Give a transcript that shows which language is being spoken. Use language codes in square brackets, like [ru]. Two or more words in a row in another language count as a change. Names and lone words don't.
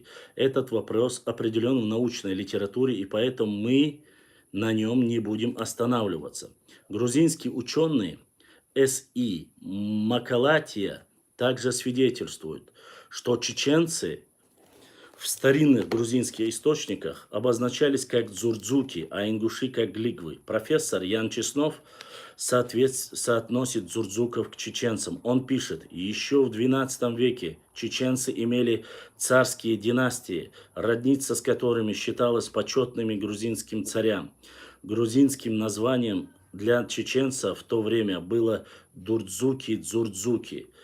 [ru] Этот вопрос определен в научной литературе, и поэтому мы на нем не будем останавливаться. Грузинский ученый С.И. Макалатия также свидетельствует, что чеченцы в старинных грузинских источниках обозначались как дзурдзуки, а ингуши как глигвы. Профессор Ян Чеснов соотносит дзурдзуков к чеченцам. Он пишет, еще в XII веке чеченцы имели царские династии, родниться с которыми считалось почетными грузинским царям. Грузинским названием для чеченцев в то время было Дурдзуки-Дзурдзуки.